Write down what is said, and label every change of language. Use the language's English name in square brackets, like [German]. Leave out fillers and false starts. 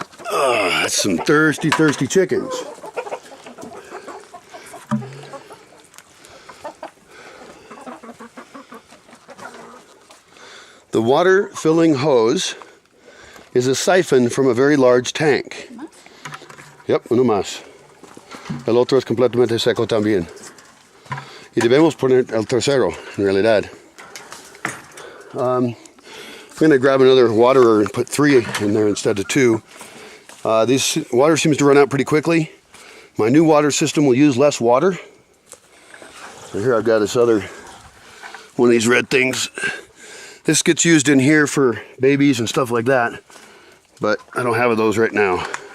[English] That's some thirsty, thirsty chickens. The water filling hose is a siphon from a very large tank. [Spanish] Yep, uno más. El otro es completamente seco también. Y debemos poner el tercero, en realidad. [English] I'm going to grab another waterer and put 3 in there instead of 2. This water seems to run out pretty quickly. My new water system will use less water. So here I've got this other one of these red things. This gets used in here for babies and stuff like that, but I don't have those right now.